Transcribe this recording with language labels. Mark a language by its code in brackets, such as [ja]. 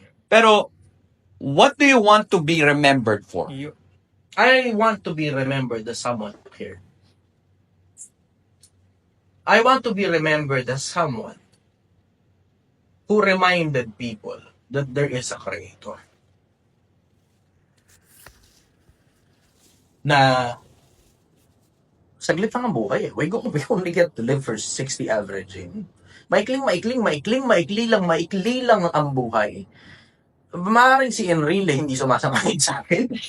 [en] Pero, what do you want to be remembered for? I want to be remembered as someone who cared. I want to be remembered as someone who reminded people that there is a creator. [tl] Na saglit lang ang buhay eh. [en] We only get to live for 60 averaging. [tl] Maikli lang ang buhay. Maaaring si Enrile hindi sumasangkit sa akin.